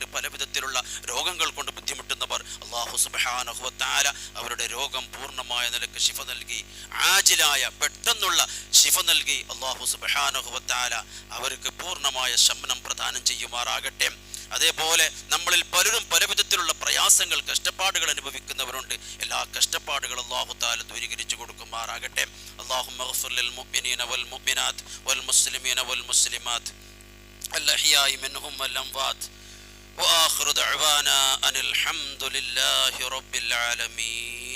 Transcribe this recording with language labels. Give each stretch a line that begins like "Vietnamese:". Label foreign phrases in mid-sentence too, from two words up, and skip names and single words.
Malayalam: പല വിധത്തിലുള്ള രോഗങ്ങൾ കൊണ്ട് ബുദ്ധിമുട്ടുന്നവർ അല്ലാഹു
Arabic: سبحانه وتعالى
Malayalam: അവരുടെ രോഗം പൂർണ്ണമായ നിലക്ക് ശിഫ നൽകി, ആജിലായ പെട്ടെന്നുള്ള ശിഫ നൽകി അല്ലാഹു
Arabic: سبحانه وتعالى
Malayalam: അവർക്ക് പൂർണ്ണമായ ശമനം പ്രദാനം ചെയ്യുമാറാകട്ടെ. അതേപോലെ നമ്മളിൽ പലരും പല വിധത്തിലുള്ള പ്രയാസങ്ങൾ, കഷ്ടപ്പാടുകൾ അനുഭവിക്കുന്നവരുണ്ട്. എല്ലാ കഷ്ടപ്പാടുകളും അല്ലാഹു തആല ദൂരീകരിച്ചു കൊടുക്കുമാറാകട്ടെ.
Arabic: اللهم اغفر للمؤمنين والمؤمنات والمسلمين والمسلمات الأحياء منهم والأموات وآخر دعوانا أن الحمد لله رب العالمين.